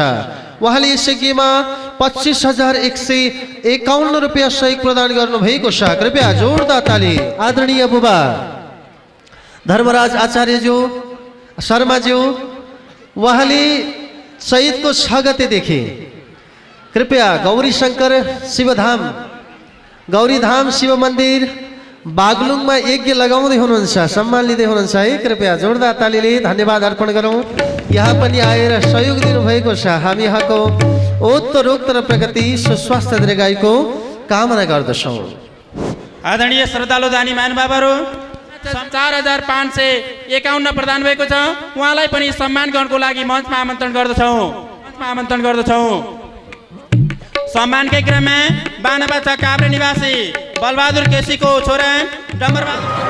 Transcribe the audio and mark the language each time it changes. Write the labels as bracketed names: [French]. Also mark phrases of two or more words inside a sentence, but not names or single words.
[Nepali] उहाँले यस यज्ञमा 25,151 रुपियाँ सहयोग प्रदान गर्नुभएको छ। कृपया जोरदार ताली। आदरणीय बुबा धर्मराज आचार्यज्यू शर्माज्यू, उहाँले चैतको 6 गतेदेखि कृपया गौरी शंकर शिवधाम, गौरीधाम शिव मन्दिर बागलुङमा यज्ञ लगाउँदै हुनुहुन्छ, सम्मान लिँदै हुनुहुन्छ है। कृपया जोरदार तालीले धन्यवाद अर्पण गरौँ। यहाँ पनि आएर सहयोग दिनुभएको छ। हामी यहाँको उत्तरोत्तर प्रगति सुस्वास्थ्य दीर्घायुको कामना गर्दछौँ। आदरणीय श्रद्धालु दानी महानुभावहरू, 4551 प्रदान भएको छ। उहाँलाई पनि सम्मान गर्नको लागि मञ्चमा आमन्त्रण गर्दछौँ। सम्मानकै क्रममा बानाबाचा काभ्रे निवासी बलबहादुर केसीको छोरा डम्बरबहादुर